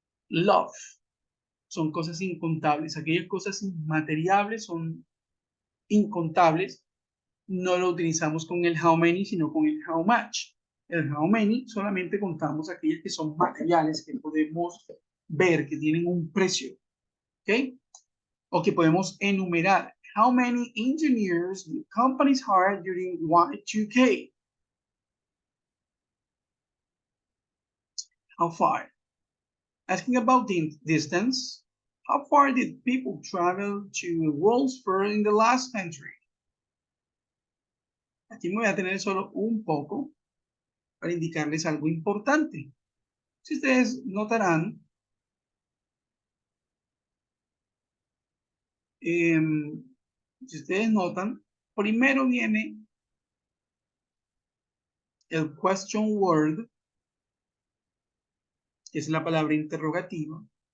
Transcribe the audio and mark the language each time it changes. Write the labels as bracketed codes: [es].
[es] Love son cosas incontables, aquellas cosas inmateriales son incontables. No lo utilizamos con el how many, sino con el how much. El how many solamente contamos aquellas que son materiales, que podemos ver, que tienen un precio, ¿ok? O que podemos enumerar. [en] How many engineers did companies hire during Y2K? How far? Asking about the distance. How far did people travel to the World's Fair in the last century? [es] Aquí me voy a tener solo un poco para indicarles algo importante. Si ustedes notarán, si ustedes notan, primero viene el question word, que es la palabra interrogativa.